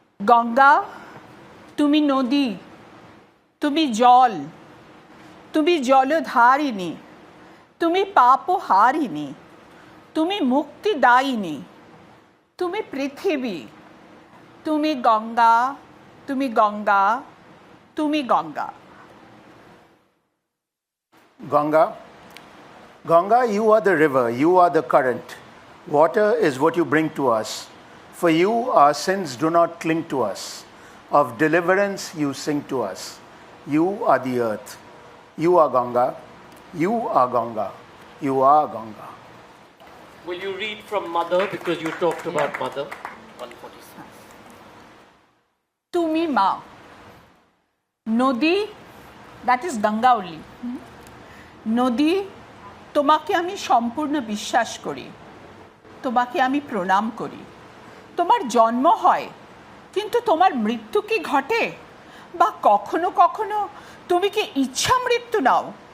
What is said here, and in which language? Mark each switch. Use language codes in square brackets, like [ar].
[bn] Ganga, তুমি নদী, তুমি জল, তুমি জলধারিণী, তুমি পাপহারিণী, তুমি মুক্তিদায়িনী, তুমি পৃথিবী, তুমি গঙ্গা, তুমি গঙ্গা, তুমি Ganga. [en] Ganga, Ganga, you are the river, you are the current. Water is what you bring to us. For you, our sins do not cling to us. Of deliverance you sing to us. You are the earth. You are Ganga. You are Ganga. You are Ganga. Will you read from Mother, because you talked about Mother? 146. [bn] তুমি মা, নদী, [en] that is Ganga only. [bn] নদী, তোমাকে আমি সম্পূর্ণ বিশ্বাস করি, তোমাকে আমি প্রণাম করি। তোমার জন্ম হয়, কিন্তু তোমার মৃত্যু কি ঘটে? বা কখনো কখনো তুমি কি ইচ্ছা মৃত্যু নাও?